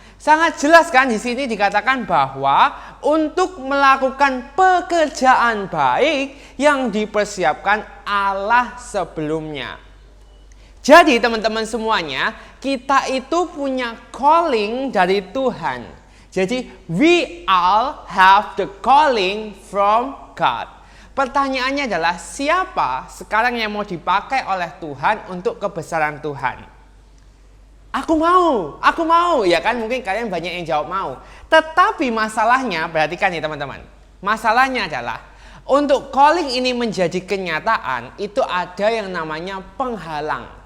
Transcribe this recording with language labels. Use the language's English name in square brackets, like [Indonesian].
[Indonesian] Sangat jelas kan di sini dikatakan bahwa untuk melakukan pekerjaan baik yang dipersiapkan Allah sebelumnya. Jadi teman-teman semuanya, kita itu punya calling dari Tuhan. Jadi [English] we all have the calling from God. [Indonesian] Pertanyaannya adalah siapa sekarang yang mau dipakai oleh Tuhan untuk kebesaran Tuhan? Aku mau, ya kan? Mungkin kalian banyak yang jawab mau. Tetapi masalahnya, perhatikan nih teman-teman. Masalahnya adalah, untuk calling ini menjadi kenyataan, itu ada yang namanya penghalang.